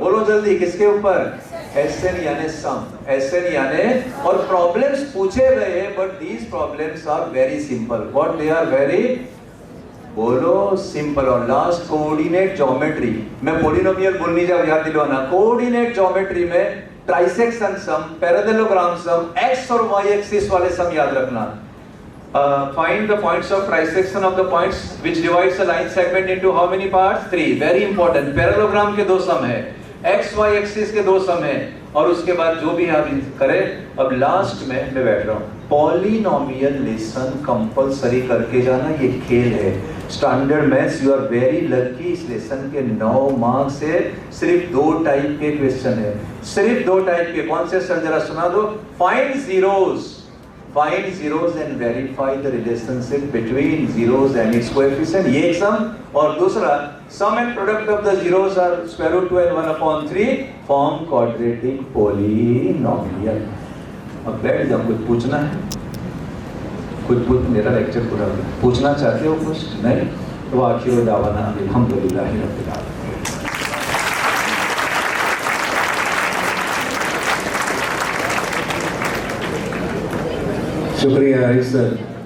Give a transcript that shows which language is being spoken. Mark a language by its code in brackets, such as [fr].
[hi] बोलो जल्दी, किसके ऊपर? एसएन यानी सम, एसएन यानी, और प्रॉब्लम्स पूछे गए हैं, [en] But these problems are very simple. What they are? [hi] Very, बोलो, सिंपल। और लास्ट कोऑर्डिनेट ज्योमेट्री, मैं पॉलिनोमियल बोल नहीं जाऊं, याद दिलवाना। कोऑर्डिनेट ज्योमेट्री में ट्राइसेक्शन सम, पैरेललोग्राम सम, एक्स और वाई एक्सिस वाले सम याद रखना। [en] Find the points of trisection of the points which divides a line segment into how many parts? 3. Very important. [hi] Parallelogram के 2 सम है, एक्स वाई एक्सिस के 2 सम है, और उसके बाद जो भी आप करें। अब लास्ट में मैं बैठ रहा हूँ, पॉलिनोमियल लेसन कंपलसरी करके जाना, ये खेल है। Standard maths, [en] you are very lucky, [hi] इस लेसन के 9 मार्क्स है। सिर्फ 2 टाइप के क्वेश्चन है, सिर्फ 2 टाइप के। कौन से सर, जरा सुना दो। [en] find zeros, find zeros and verify the relationship between zeros and its coefficient, [hi] ये एक सम। और दूसरा, [en] sum and product of the zeros are square root 2 and 1/3, form quadratic polynomial। [hi] अब बैठ जाओ, कुछ पूछना है? कुछ मेरा लेक्चर पूरा हो गया। पूछना चाहते हो कुछ? नहीं तो [ar] आखिर दावाना अल्हम्दुलिल्लाह रब्बिल आलमीन। [hi] शुक्रिया आरिफ सर।